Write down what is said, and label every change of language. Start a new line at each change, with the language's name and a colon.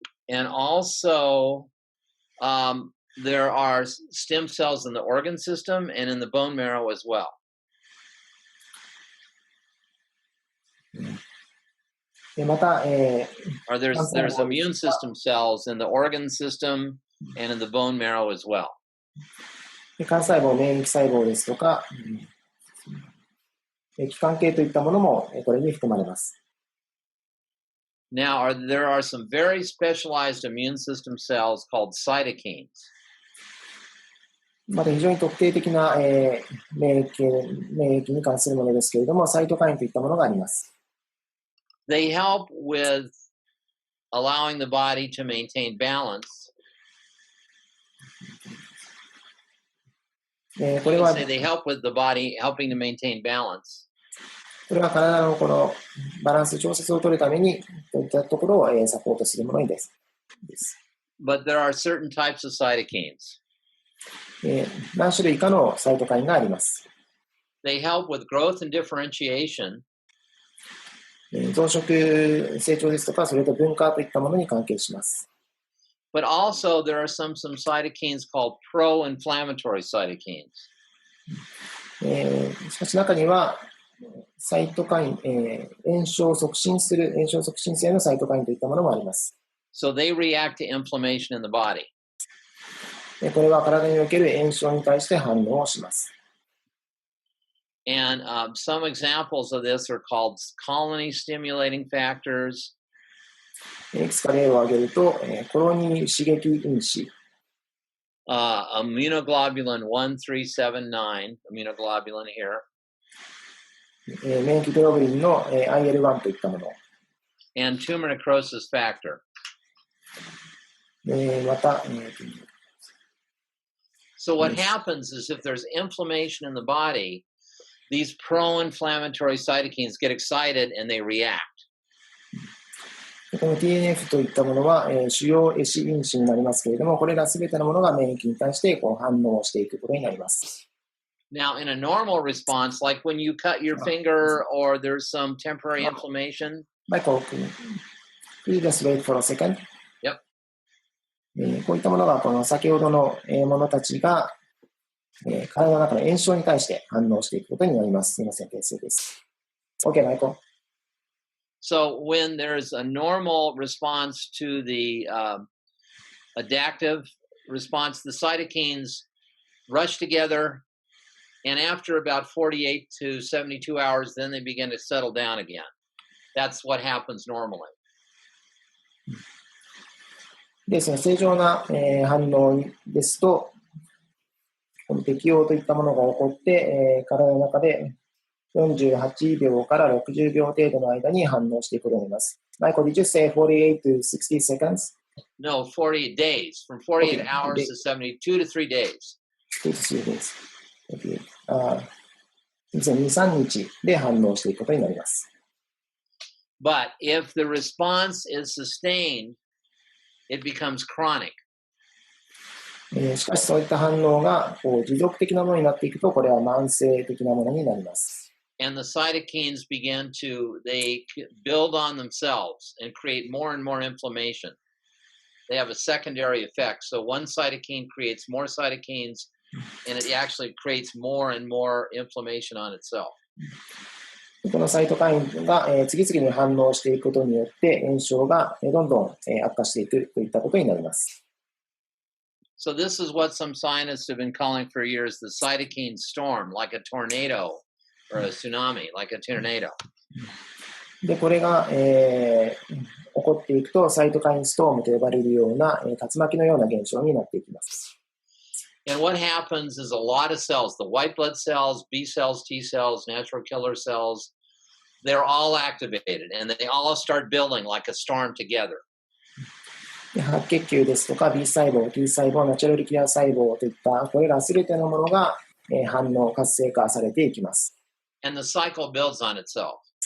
English: And also, there are stem cells in the organ system and in the bone marrow as well.
Japanese: また、
English: or there's immune system cells in the organ system and in the bone marrow as well.
Japanese: 幹細胞、免疫細胞ですとか、器官系といったものもこれに含まれます。
English: Now, there are some very specialized immune system cells called cytokines.
Japanese: また非常に特定的な、免疫に関するものですけれども、サイトカインといったものがあります。
English: They help with allowing the body to maintain balance.
Japanese: これは
English: They help with the body helping to maintain balance.
Japanese: これは体のこのバランス調節を取るためにといったところをサポートするものです。
English: But there are certain types of cytokines.
Japanese: 何種類かのサイトカインがあります。
English: They help with growth and differentiation.
Japanese: 増殖、成長ですとか、それと分化といったものに関係します。
English: But also there are some cytokines called pro-inflammatory cytokines.
Japanese: しかし中にはサイトカイン、炎症促進性のサイトカインといったものもあります。
English: So they react to inflammation in the body.
Japanese: これは体における炎症に対して反応をします。
English: And some examples of this are called colony stimulating factors.
Japanese: いくつか例を挙げると、コロニ刺激因子、
English: immunoglobulin 1379, immunoglobulin here.
Japanese: 免疫グロブリンの IL-1 といったもの。
English: And tumor necrosis factor.
Japanese: また、
English: So what happens is if there's inflammation in the body, these pro-inflammatory cytokines get excited and they react.
Japanese: この TNF といったものは、主要壊死因子になりますけれども、これらすべてのものが免疫に対して反応していくことになります。
English: Now, in a normal response, like when you cut your finger or there's some temporary inflammation. Michael, could you just wait for a second? Yep.
Japanese: こういったものが、この先ほどのものたちが、体の中の炎症に対して反応していくことになります。すみません、訂正です。
English: OK, Michael. So when there's a normal response to the adaptive response, the cytokines rush together, and after about 48 to 72 hours, then they begin to settle down again. That's what happens normally.
Japanese: ですね、正常な、反応ですと、この適応といったものが起こって、体の中で48秒から60秒程度の間に反応していくことになります。
English: Michael, did you say 48 to 60 seconds? No, 48 days. From 48 Okay. hours to 72 to 3 days. 2 to 3 days. Okay.
Japanese: 2、3日で反応していくことになります。
English: But if the response is sustained, it becomes chronic.
Japanese: しかしそういった反応が持続的なものになっていくと、これは慢性的なものになります。
English: And the cytokines they build on themselves and create more and more inflammation. They have a secondary effect. So one cytokine creates more cytokines, and it actually creates more and more inflammation on itself.
Japanese: このサイトカインが次々に反応していくことによって炎症がどんどん悪化していくといったことになります。
English: So this is what some scientists have been calling for years the cytokine storm, like a tornado or a tsunami, like a tornado.
Japanese: で、これが、起こっていくとサイトカインストームと呼ばれるような竜巻のような現象になっていきます。
English: And what happens is a lot of cells, the white blood cells, B cells, T cells, natural killer cells, they're all activated and they all start building like a storm together.
Japanese: 白血球ですとか B 細胞、T 細胞、ナチュラルキラー細胞といったこれらすべてのものが反応、活性化されていきます。
English: And the cycle builds on itself.